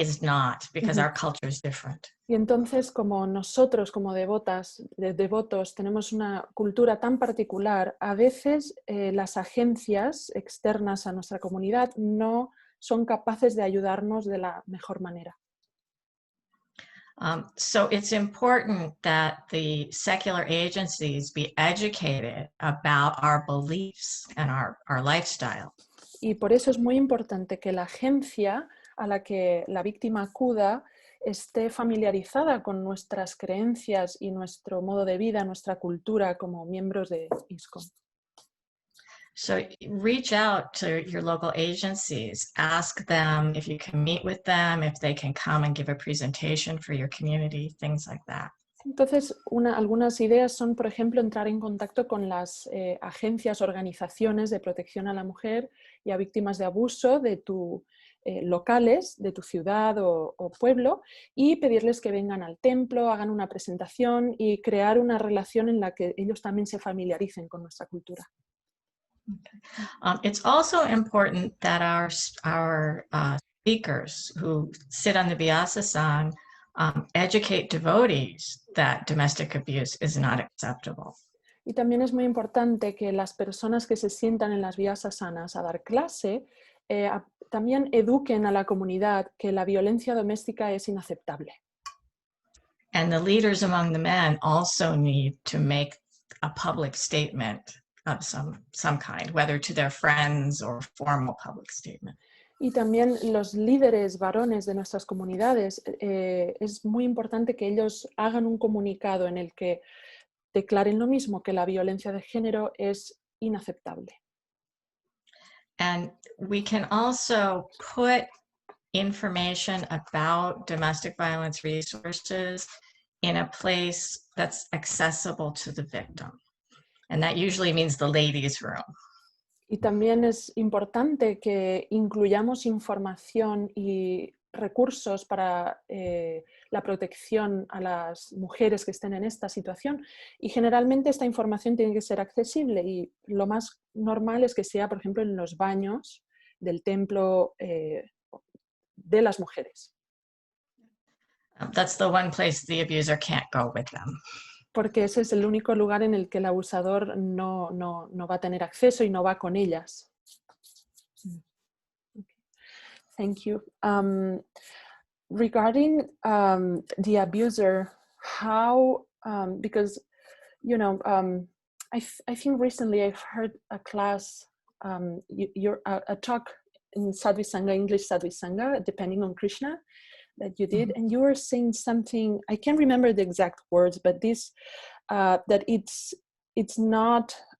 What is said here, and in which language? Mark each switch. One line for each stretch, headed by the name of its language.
English: It is not, because our culture is different.
Spanish: Y entonces, como nosotros, como devotos, tenemos una cultura tan particular, a veces las agencias externas a nuestra comunidad no son capaces de ayudarnos de la mejor manera.
English: So it's important that the secular agencies be educated about our beliefs and our lifestyle.
Spanish: Y por eso es muy importante que la agencia a la que la víctima acuda esté familiarizada con nuestras creencias y nuestro modo de vida, nuestra cultura como miembros de ISKCON.
English: So reach out to your local agencies, ask them if you can meet with them, if they can come and give a presentation for your community, things like that.
Spanish: Entonces, algunas ideas son, por ejemplo, entrar en contacto con las agencias, organizaciones de protección a la mujer y a víctimas de abuso de locales, de tu ciudad o pueblo, y pedirles que vengan al templo, hagan una presentación y crear una relación en la que ellos también se familiaricen con nuestra cultura.
English: Okay. It's also important that our speakers who sit on the Vyasa-san educate devotees that domestic abuse is not acceptable.
Spanish: Y también es muy importante que las personas que se sientan en las Vyasasanas a dar clase también eduquen a la comunidad que la violencia doméstica es inaceptable.
English: And the leaders among the men also need to make a public statement of some kind, whether to their friends or formal public statement.
Spanish: Y también los líderes varones de nuestras comunidades, es muy importante que ellos hagan un comunicado en el que declaren lo mismo, que la violencia de género es inaceptable.
English: And we can also put information about domestic violence resources in a place that's accessible to the victim. And that usually means the ladies' room.
Spanish: Y también es importante que incluyamos información y recursos para la protección a las mujeres que estén en esta situación. Y generalmente esta información tiene que ser accesible y lo más normal es que sea, por ejemplo, en los baños del templo de las mujeres.
English: That's the one place the abuser can't go with them.
Spanish: Porque ese es el único lugar en el que el abusador no va a tener acceso y no va con ellas.
English: Okay. Thank you. Regarding the abuser, how, because, you know, I think recently I've heard a class, a talk in Sadhvi Sangha, English Sadhvi Sangha, depending on Krishna, that you did, and you were saying something, I can't remember the exact words, but this, that it's not